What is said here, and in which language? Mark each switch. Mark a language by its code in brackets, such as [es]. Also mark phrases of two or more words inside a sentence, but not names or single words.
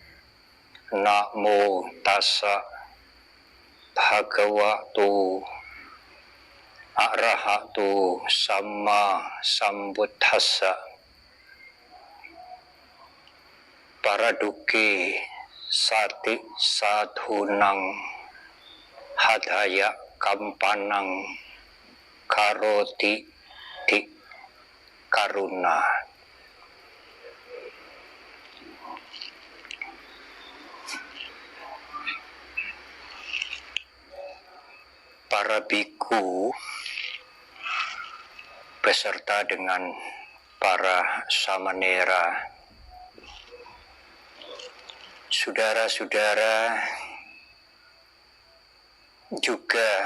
[pi] Namo tassa bhagavato arahato sama sambuddhassa. Paraduke sati sadhunang hadaya kampanang karoti di karuna. [id] Para biku beserta dengan para samanera, saudara-saudara, juga